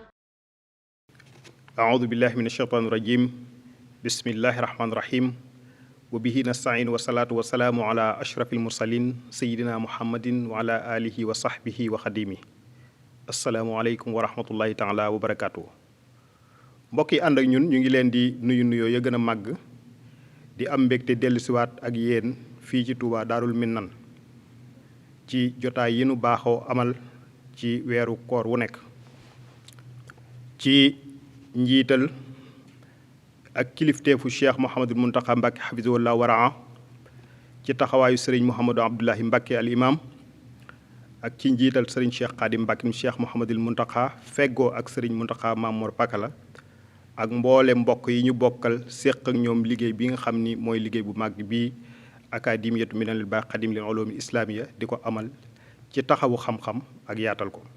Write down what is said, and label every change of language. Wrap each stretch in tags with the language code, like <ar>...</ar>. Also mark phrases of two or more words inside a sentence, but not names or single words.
<ar>أعوذ بالله من الشيطان الرجيم بسم الله الرحمن الرحيم وبه نستعين والصلاة والسلام على أشرف المرسلين سيدنا محمد وعلى آله وصحبه وخديمه السلام عليكم ورحمة الله تعالى وبركاته</ar> <wo>mbokk yi ànd ak ñun ñu ngi leen di nuyu nuyoo ya gën a màgg di am mbégte dellusiwaat ak yéen fii ci Touba Daarul Minnan ci jotaay yi nu baaxoo amal ci weeru koor wu nekk ci njiital ak kilifteefu Cheikh Mouhamadul Mountakha Mbacké hafizahullah waraa ci taxawaayu sëriñ Mouhamadou Abdoulahi Mbacké al imam ak ci njiital sëriñ Cheikh Khadim Mbacké mu Cheikh Mouhamadul Mountakha feggoo ak sëriñ Mountakha Mamour Pakala ak mboole mbokk yi ñu bokkal séq ak ñoom liggéey bi nga xam ni mooy liggéey bu màgg bii akademiyatu minanil baax xadim lil ulumi islamiya di ko amal ci taxawu xam-xam ak yaatal ko</wo>